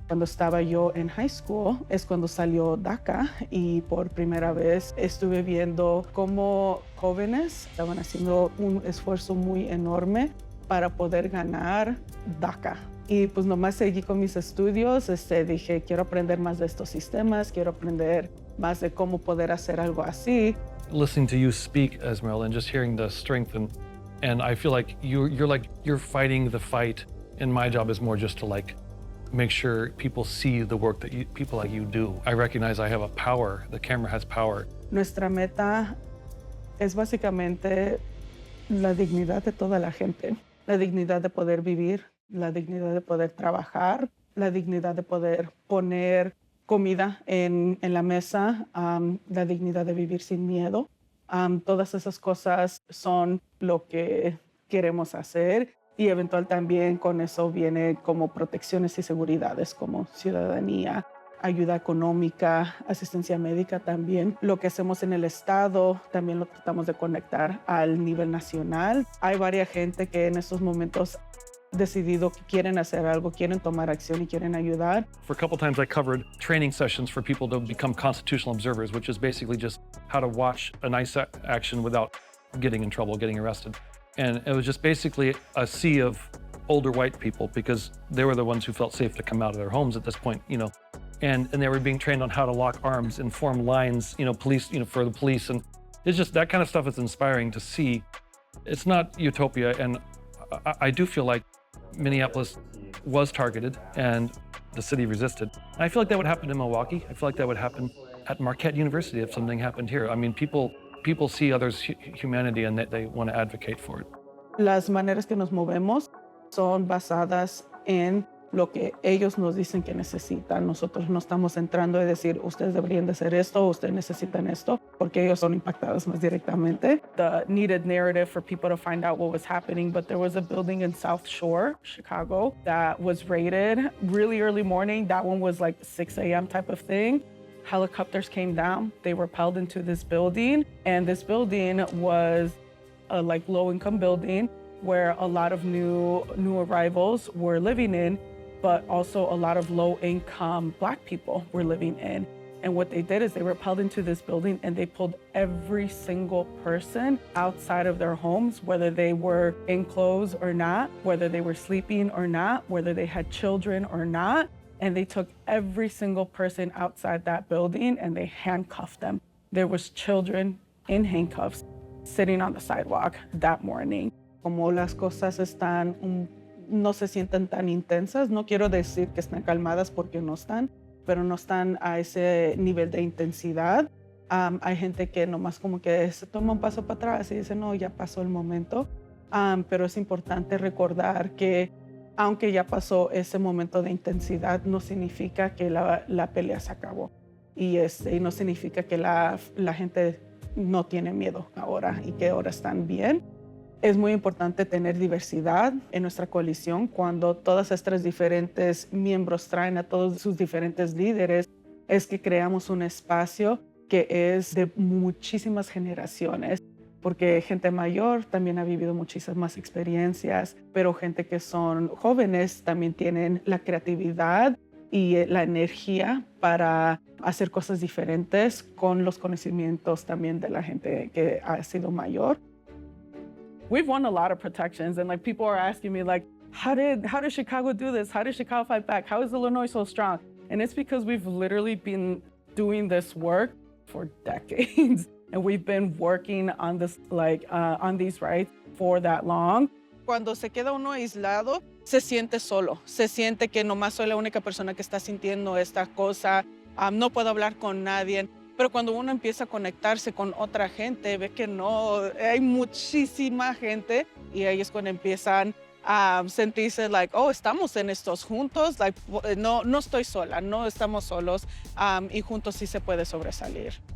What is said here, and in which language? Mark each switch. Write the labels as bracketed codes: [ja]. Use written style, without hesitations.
[es] Cuando estaba yo en high school es cuando salió DACA y por primera vez estuve viendo cómo jóvenes estaban haciendo un esfuerzo muy enorme para poder ganar DACA. Y pues nomás seguí con mis estudios, dije, quiero aprender más de estos sistemas, quiero aprender más de cómo poder hacer algo así. [en] Listening to you speak, Esmeralda, and just hearing the strength and I feel like you're fighting the fight, and my job is more just to make sure people see the work that people like you do. I recognize I have a power. The camera has power. [es] Nuestra meta es básicamente la dignidad de toda la gente, la dignidad de poder vivir, la dignidad de poder trabajar, la dignidad de poder poner comida en la mesa, la dignidad de vivir sin miedo. Todas esas cosas son lo que queremos hacer y eventual también con eso viene como protecciones y seguridades como ciudadanía, ayuda económica, asistencia médica también. Lo que hacemos en el estado también lo tratamos de conectar al nivel nacional. Hay varias gente que en estos momentos decidido que quieren hacer algo, quieren tomar acción y quieren ayudar. [en] For a couple times I covered training sessions for people to become constitutional observers, which is basically just how to watch an ICE action without getting in trouble, getting arrested. And it was just basically a sea of older white people because they were the ones who felt safe to come out of their homes at this point, and they were being trained on how to lock arms and form lines, police, for the police. And it's just that kind of stuff is inspiring to see. It's not utopia. And I do feel like Minneapolis was targeted and the city resisted. And I feel like that would happen in Milwaukee. I feel like that would happen at Marquette University if something happened here. I mean, people see others' humanity and they want to advocate for it. [es] Las maneras que nos movemos son basadas en lo que ellos nos dicen que necesitan. Nosotros no estamos entrando a decir, ustedes deberían de hacer esto, ustedes necesitan esto, porque ellos son impactados más directamente. [en] The needed narrative for people to find out what was happening, but there was a building in South Shore, Chicago, that was raided really early morning. That one was like 6 a.m. type of thing. Helicopters came down, they rappelled into this building, and this building was a low-income building where a lot of new arrivals were living in, but also a lot of low-income Black people were living in. And what they did is they rappelled into this building and they pulled every single person outside of their homes, whether they were in clothes or not, whether they were sleeping or not, whether they had children or not. And they took every single person outside that building and they handcuffed them. There was children in handcuffs sitting on the sidewalk that morning. [es] Como las cosas no se sienten tan intensas, no quiero decir que están calmadas porque no están, pero no están a ese nivel de intensidad. Hay gente que nomás como que se toma un paso para atrás y dice, no, ya pasó el momento. Pero es importante recordar que aunque ya pasó ese momento de intensidad, no significa que la pelea se acabó. Y no significa que la gente no tiene miedo ahora y que ahora están bien. Es muy importante tener diversidad en nuestra coalición cuando todas estas diferentes miembros traen a todos sus diferentes líderes, es que creamos un espacio que es de muchísimas generaciones, porque gente mayor también ha vivido muchísimas experiencias, pero gente que son jóvenes también tienen la creatividad y la energía para hacer cosas diferentes con los conocimientos también de la gente que ha sido mayor. [en] We've won a lot of protections, and people are asking me how did Chicago do this? How did Chicago fight back? How is Illinois so strong? And it's because we've literally been doing this work for decades, and we've been working on this on these rights for that long. [es] Cuando se queda uno aislado, se siente solo, se siente que nomás soy la única persona que está sintiendo esta cosa, no puedo hablar con nadie. Pero cuando uno empieza a conectarse con otra gente, ve que no, hay muchísima gente y ahí es cuando empiezan a sentirse estamos en estos juntos, no estoy sola, no estamos solos y juntos sí se puede sobresalir.